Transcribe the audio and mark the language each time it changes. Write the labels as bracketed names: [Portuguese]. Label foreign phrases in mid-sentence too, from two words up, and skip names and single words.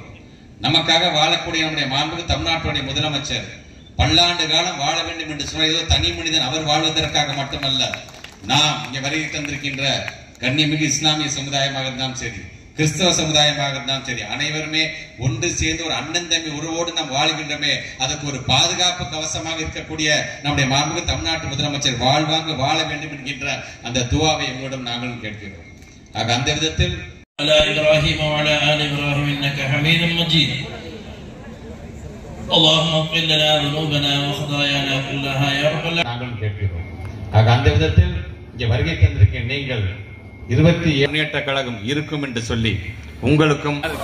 [Tamil] நமக்காக வாழக்கூடிய நம்முடைய மாண்புமிகு தமிழ்நாட்டுடைய முதலமைச்சர் பல்லாண்டு காலம் வாழ வேண்டும் என்று சொன்ன ஏதோ தனி மனிதன் அவர் வாழ்வதற்காக மட்டுமல்ல, நாம் இங்கே வருகை தந்திருக்கின்ற கண்ணியமிகு இஸ்லாமிய சமுதாயமாக இருந்தாலும் சரி, கிறிஸ்தவ சமுதாயமாக இருந்தாலும் சரி, அனைவருமே ஒன்று சேர்ந்து ஒரு அண்ணன் தம்பி உறவோடு நாம் வாழ்கின்றமே, அதுக்கு ஒரு பாதுகாப்பு கவசமாக இருக்கக்கூடிய நம்முடைய மாண்புமிகு தமிழ்நாட்டு முதலமைச்சர் வாழ்வாங்க வாழ வேண்டும் என்கின்ற அந்த துவாவை எங்களிடம் நாங்களும் கேட்கிறோம். ஆக அந்த விதத்தில் [Arabic] இப்ராஹிம் وعلى آل إبراهيم إنك حميد مجيد. اللهم اغفر لنا ذنوبنا وخطايانا كلها يا رب العالمين. [Tamil] நாங்களும் கேட்கிறோம். ஆக அந்த விதத்தில் இங்கே வருகை தந்திருக்கிற நீங்கள் 27 முன்னேற்ற கழகம் இருக்கும் என்று சொல்லி உங்களுக்கும்